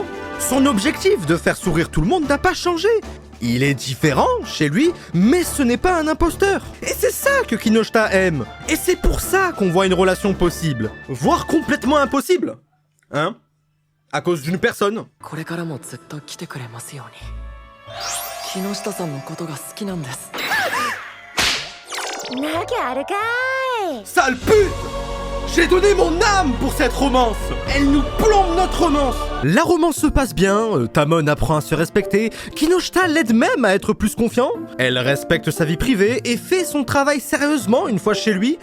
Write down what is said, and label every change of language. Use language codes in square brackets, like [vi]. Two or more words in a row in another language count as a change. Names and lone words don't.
[fr] Son objectif de faire sourire tout le monde n'a pas changé. Il est différent chez lui, mais ce n'est pas un imposteur. Et c'est ça que Kinoshita aime. Et c'est pour ça qu'on voit une relation possible, voire complètement impossible. Hein ? À cause d'une personne. [ja] これからもずっと来てくれますように。木下さんのことが好きなんです。なきゃあるかい。 [fr] Sale pute! J'ai donné mon âme pour cette romance. Elle nous plombe notre romance. La romance se passe bien, Tamon apprend à se respecter, Kinoshita l'aide même à être plus confiant. Elle respecte sa vie privée et fait son travail sérieusement une fois chez lui.